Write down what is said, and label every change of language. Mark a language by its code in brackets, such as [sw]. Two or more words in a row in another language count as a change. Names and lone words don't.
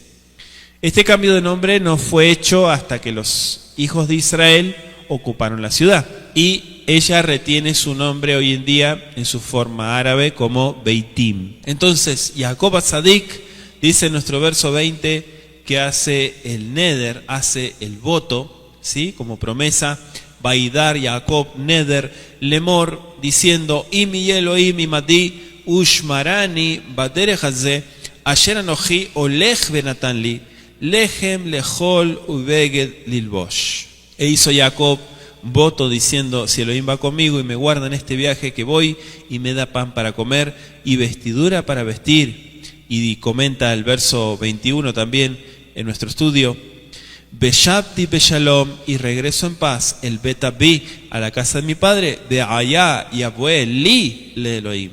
[es] Este cambio de nombre no fue hecho hasta que los hijos de Israel ocuparon la ciudad, y ella retiene su nombre hoy en día en su forma árabe como Beitim. Entonces, Jacob Atzadik dice en nuestro verso 20 que hace el neder, hace el voto, ¿sí? Como promesa, [he] וידר יעקב נדר לאמר, diciendo, אם יהיה אלהים עמדי ושמרני בדרך הזה אשר אנכי הולך ונתן לי לחם לאכל ובגד ללבש. [es] E hizo Jacob voto diciendo, si Elohim va conmigo y me guarda en este viaje que voy y me da pan para comer y vestidura para vestir. Y comenta el verso 21 también en nuestro estudio, [he] ושבתי בשלום, [es] y regreso en paz, [he] אל בית אבי, [es] a la casa de mi padre, de allá [he] יהוה לי לאלהים.